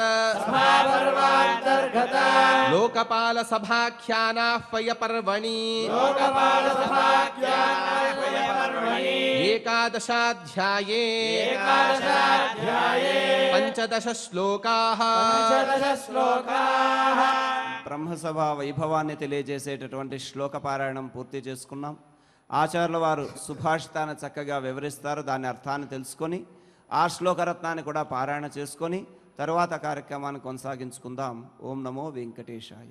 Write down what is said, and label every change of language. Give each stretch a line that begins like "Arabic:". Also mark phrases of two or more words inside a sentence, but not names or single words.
Sanskrit: सभापर्वान्तर्गत लोकपालसभाख्यानाह्वयपर्वणि लोकपालसभाख्यानाह्वयपर्वणि एकादशाध्याये एकादशाध्याये पञ्चदश श्लोकाः पंचदश श्लोकाः
Telugu: బ్రహ్మసభ వైభవాన్ని తెలియజేసేటటువంటి శ్లోక పారాయణం పూర్తి చేసుకున్నాం. ఆచార్యుల వారు సుభాషితాన్ని చక్కగా వివరిస్తారు. దాని అర్థాన్ని తెలుసుకొని ఆ శ్లోకరత్నాన్ని కూడా పారాయణ చేసుకొని తరువాత కార్యక్రమాన్ని కొనసాగించుకుందాం. ఓం నమో వెంకటేశాయ.